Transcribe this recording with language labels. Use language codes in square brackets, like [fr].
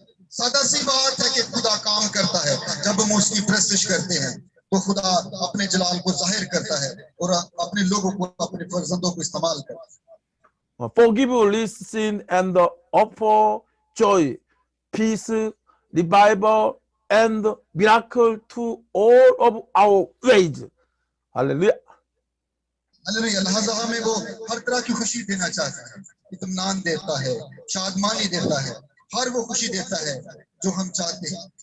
[hi] सादा सी बात है कि खुदा काम करता है जब हम उसकी प्रस्तुत करते हैं तो खुदा अपने जलाल को जाहिर करता है और अपने लोगों को, अपने फर्जंदों को इस्तेमाल करता है। [en] Forgive, listen, and offer joy, peace, revival, and miracle to all of our ways. Hallelujah. [hi] Hallelujah. लिहाजा हमें वो हर तरह की खुशी देना चाहता है, इत्मीनान देता है, शादमानी देता है, हर वो खुशी देता है जो हम चाहते हैं।